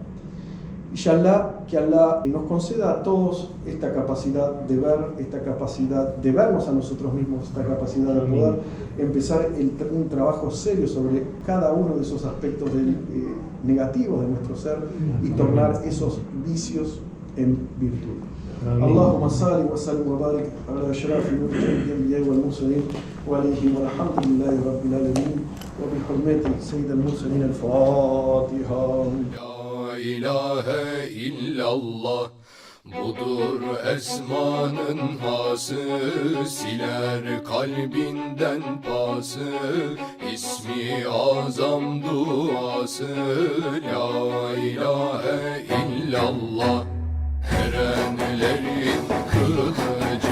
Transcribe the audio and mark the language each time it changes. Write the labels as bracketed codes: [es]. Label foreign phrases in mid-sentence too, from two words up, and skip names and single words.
[es] Inshallah, que Allah nos conceda a todos esta capacidad de ver, esta capacidad de vernos a nosotros mismos, esta capacidad de poder empezar un trabajo serio sobre cada uno de esos aspectos negativos de nuestro ser y tornar esos vicios en virtud. [ar] اللهم صل وسلم وبارك على أشرف المرسلين الأنبياء والمرسلين وعليهم والحمد لله رب العالمين وبحرمة سيد المرسلين الفاتحة. لا إله إلا الله, [tr] budur esmanın hası, siler kalbinden pası, ismi azam duası. [ar] لا إله إلا الله, [tr] erenlerin kılı